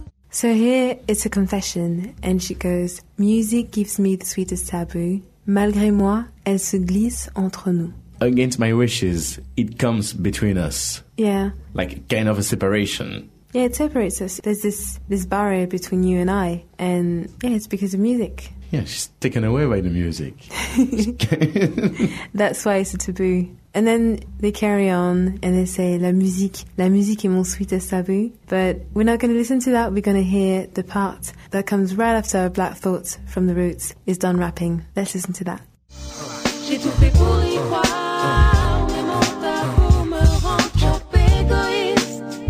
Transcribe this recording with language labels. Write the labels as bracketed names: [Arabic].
[English] So here, it's a confession, and she goes, music gives me the sweetest taboo. [French] Malgré moi, elle se glisse entre nous. [English] Against my wishes, it comes between us. Yeah. Like kind of a separation. Yeah, it separates us. There's this barrier between you and I, and yeah, it's because of music. Yeah, she's taken away by the music. That's why it's a taboo. And then they carry on and they say, [French] la musique est mon [English] sweetest taboo. But we're not going to listen to that. We're going to hear the part that comes right after Black Thought from the Roots is done rapping. Let's listen to that. [French] J'ai tout fait pour y croire, mais mon tabou me rend trop égoïste.